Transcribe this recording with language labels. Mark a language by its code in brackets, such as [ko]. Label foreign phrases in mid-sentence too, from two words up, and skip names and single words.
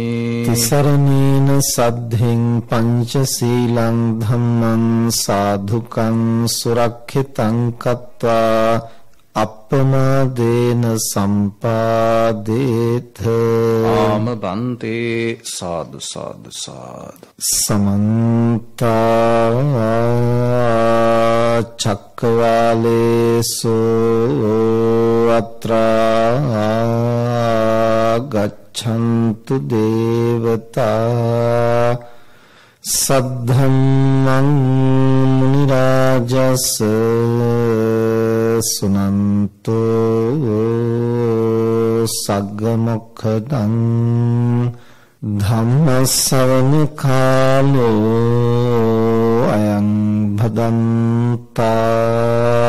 [pi] තිසරණේන සද්ධින් පංචශීලං ධම්මං සාධුකං සුරක්ෂිතං කତ୍වා අප්පමාදේන සම්පාදේත. ආම බන්තේ සාදු සාදු සාදු. සමන්ත චක්කවාලේසු අත්‍රා ගච්ඡන්තු දේවතා සද්ධම්මං මුනි රාජස් සුනන්තෝ සග්ග මොක්ඛදං ධම්ම ශ්‍රවණ කාලෝ අයං භදන්තා.